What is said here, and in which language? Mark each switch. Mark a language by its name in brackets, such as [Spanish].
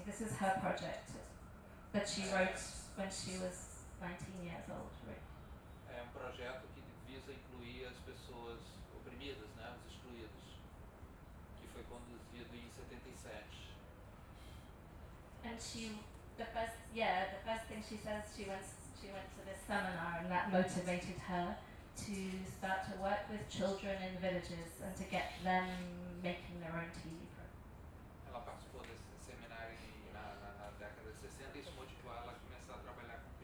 [English] This is her project that she wrote when she was 19 years old, right? [Portuguese] É um projeto que visa incluir as pessoas oprimidas, né, os excluídos, que foi conduzido em 77. [English] And she, the first thing she says, she went to this seminar, and that motivated her to start to work with children in villages and to get them making their own TV. [Portuguese] Ela participou desse seminário na década de 60 e isso motivou ela a começar a trabalhar.